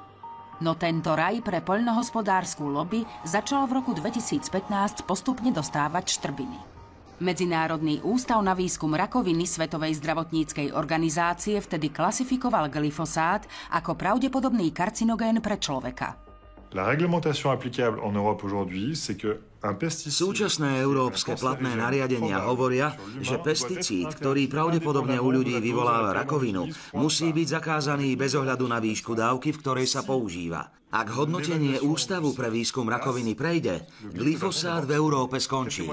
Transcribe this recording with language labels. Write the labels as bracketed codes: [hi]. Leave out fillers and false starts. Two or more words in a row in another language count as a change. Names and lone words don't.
[sk] No tento raj pre poľnohospodárskú lobby začal v roku 2015 postupne dostávať štrbiny. Medzinárodný ústav na výskum rakoviny Svetovej zdravotníckej organizácie vtedy klasifikoval glyfosát ako pravdepodobný karcinogén pre človeka. [fr] La réglementation applicable en Europe aujourd'hui, c'est que [sk] súčasné európske platné nariadenia hovoria, že pesticíd, ktorý pravdepodobne u ľudí vyvoláva rakovinu, musí byť zakázaný bez ohľadu na výšku dávky, v ktorej sa používa. Ak hodnotenie Ústavu pre výskum rakoviny prejde, glyfosát v Európe skončí.